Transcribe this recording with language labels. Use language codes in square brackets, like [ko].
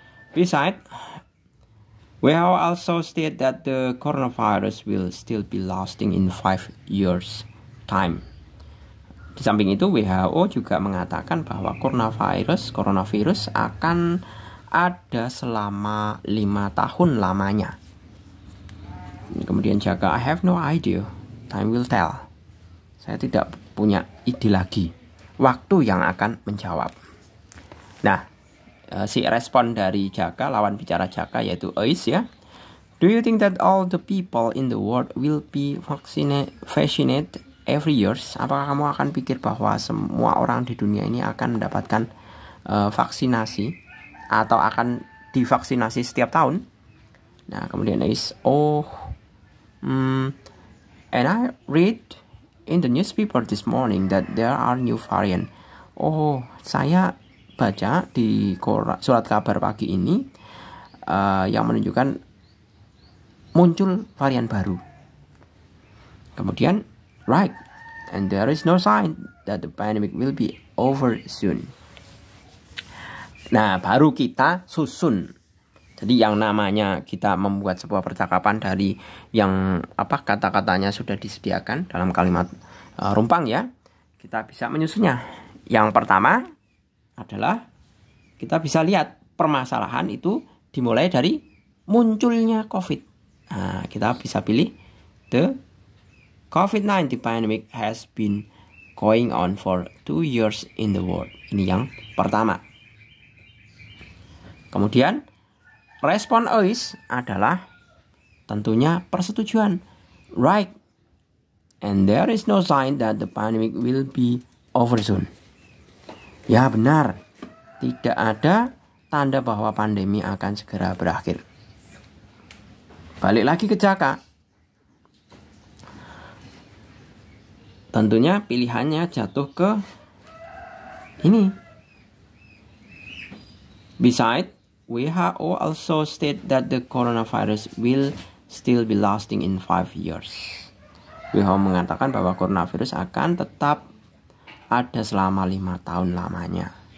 [en] Besides, WHO also state that the coronavirus will still be lasting in 5 years time. [id] Di samping itu, WHO juga mengatakan bahwa coronavirus akan ada selama 5 tahun lamanya. Kemudian jaga, [en] I have no idea, time will tell. [id] Saya tidak punya ide lagi, waktu yang akan menjawab. Nah, si respon dari Jaka, lawan bicara Jaka yaitu Ais ya. [en] Do you think that all the people in the world will be vaccinated every years? [id] Apakah kamu akan pikir bahwa semua orang di dunia ini akan mendapatkan vaksinasi atau akan divaksinasi setiap tahun? Nah, kemudian [en] Ais, and I read in the newspaper this morning that there are new variant. [id] Saya baca di surat kabar pagi ini yang menunjukkan muncul varian baru. [en] Kemudian, right, and there is no sign that the pandemic will be over soon. [id] Nah, baru kita susun. Jadi yang namanya kita membuat sebuah percakapan dari yang kata-katanya sudah disediakan dalam kalimat rumpang ya, kita bisa menyusunnya. Yang pertama adalah kita bisa lihat permasalahan itu dimulai dari munculnya COVID. Nah, kita bisa pilih [en] the COVID-19 pandemic has been going on for 2 years in the world. [id] Ini yang pertama. Kemudian respon Ais adalah tentunya persetujuan. [en] Right. And there is no sign that the pandemic will be over soon. [id] Ya benar. Tidak ada tanda bahwa pandemi akan segera berakhir. Balik lagi ke Jaka. Tentunya pilihannya jatuh ke ini. [en] Besides, WHO also state that the coronavirus will still be lasting in 5 years. [id] WHO mengatakan bahwa coronavirus akan tetap ada selama 5 tahun lamanya.